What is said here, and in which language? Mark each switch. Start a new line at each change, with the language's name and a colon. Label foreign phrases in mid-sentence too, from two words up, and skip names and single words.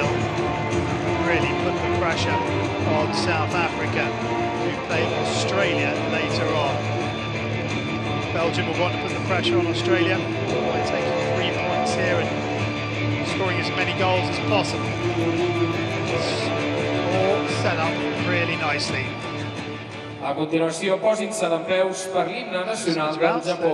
English: Really put the pressure on South Africa, who play Australia later on. Belgium will want to put the pressure on Australia by taking 3 points here and scoring as many goals as possible. It's all set up really nicely.
Catalan: A continuació, posin-se dempeus per l'himne nacional del Japó.